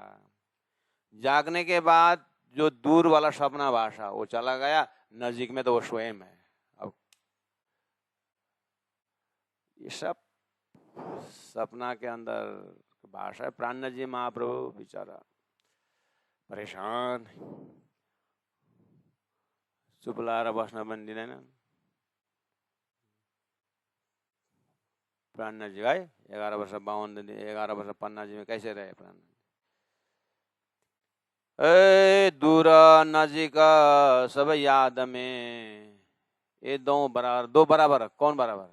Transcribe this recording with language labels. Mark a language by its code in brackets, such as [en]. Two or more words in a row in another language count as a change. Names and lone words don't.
[hi] जागने के बाद जो दूर वाला सपना भाषा वो चला गया, नजीक में तो वो स्वयं है। अब ये सब सपना के अंदर भाषा है। [ne] प्राण जी महाप्रभु [hi] बेचारा परेशान, [ne] चुप लाएर बस्न पनि दिँदैन। [hi] प्राण जी है 11 वर्ष 52 दिन, 11 वर्ष पन्ना जी में कैसे रहे प्राण? ए दूर नजीक सब याद में, ये दो बराबर, कौन बराबर?